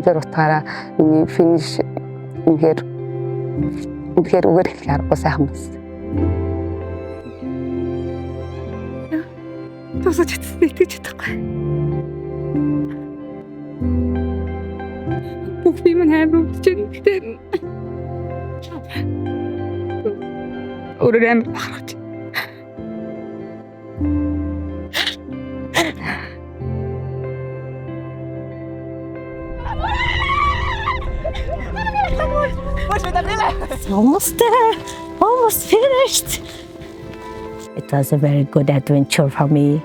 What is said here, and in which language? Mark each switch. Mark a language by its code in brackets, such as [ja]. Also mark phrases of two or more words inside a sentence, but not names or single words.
[mn] Тэр утгаараа миний финиш үнэхээр үгээр хэлэх аргагүй сайхан байна. дуусах итгэж чадахгүй. Бүх юм хайр өгч гэдэг. Өөрөөр амар бахархаж. [en] Almost there, almost finished. It was a very good adventure for me.